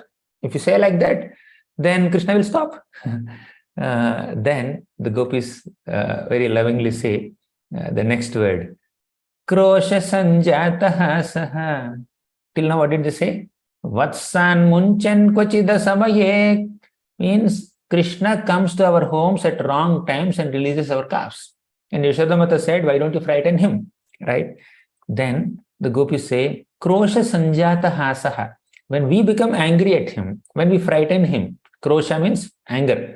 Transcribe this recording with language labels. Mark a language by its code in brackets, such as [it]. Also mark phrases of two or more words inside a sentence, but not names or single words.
[en] If you say like that, then Krishna will stop. Then the gopis very lovingly say the next word, [sa] Krosha sanjataha saha. [en] Till now, what did they say? [sa] Vatsan munchan kvachida samaye [en] Means Krishna comes to our homes at wrong times and releases our calves. And Yashodamata said, why don't you frighten him? Right? Then the gopis say, [sa] Krosha Sanjata Hasaha. [en] When we become angry at him, when we frighten him, Krosha means anger.